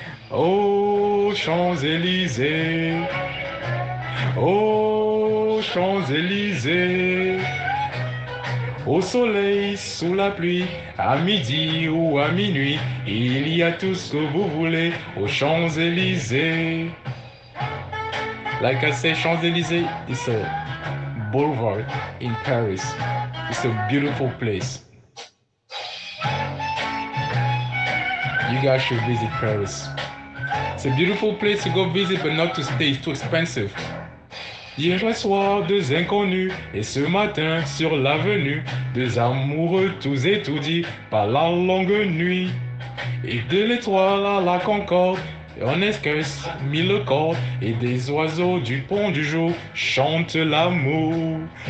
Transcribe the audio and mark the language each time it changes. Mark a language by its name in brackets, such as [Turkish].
[French] Oh, Champs-Élysées. Oh, Champs-Élysées. Au soleil, sous la pluie, à midi ou à minuit, il y a tout ce que vous voulez aux Champs-Élysées. [English] Like I say, Champs-Élysées is a boulevard in Paris. It's a beautiful place. You guys should visit Paris. It's a beautiful place to go visit, but not to stay. It's too expensive. [French] Hier soir, deux inconnus, et ce matin, sur l'avenue, deux amoureux tous étourdis par la longue nuit. Et de l'étoile à la concorde, on esquisse mille cordes, et des oiseaux du pont du jour chantent l'amour.